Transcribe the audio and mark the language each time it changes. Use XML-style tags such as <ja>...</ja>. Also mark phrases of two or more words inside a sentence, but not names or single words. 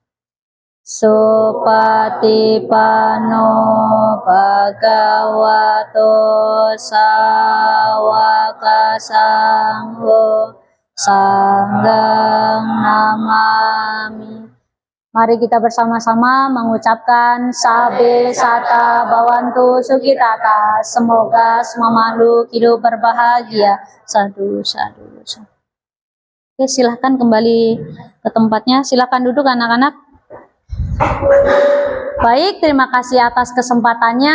<pi>Supatipano bhagavato sawaka sangho sanghang namami.</pi> <id>Mari kita bersama-sama mengucapkan</id> <pi>Sabe Sata Bawantu Sukitata.</pi> <id>Semoga semua makhluk hidup berbahagia.</id> <pi>Sadu, sadu, sadu.</pi> <id>Oke, silahkan kembali ke tempatnya. Silahkan duduk anak-anak. Baik, terima kasih atas kesempatannya.</id>